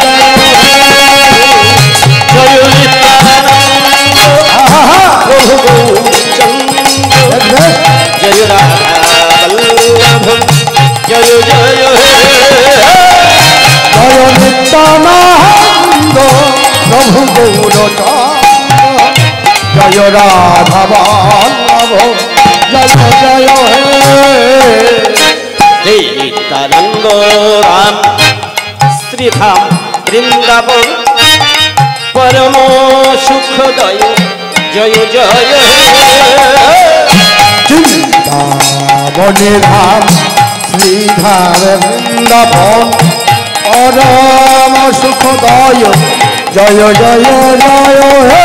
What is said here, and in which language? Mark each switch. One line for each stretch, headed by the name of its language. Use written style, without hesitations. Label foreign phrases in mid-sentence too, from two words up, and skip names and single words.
Hindi: जय नित्यानंद प्रभु चंद्र जय राधा वल्लभ जय जय हे जय नित्यानंद प्रभु गौरचंद्र जय राधा वल्लभ जय जय हे
Bangla: हे नित्यानंद শ্রীধাম বৃন্দাবন পরম সুখদয় জয় জয় বৃন্দাবনে ধাম শ্রীধাম বৃন্দাবন পরম সুখদয় জয় জয় জয় হে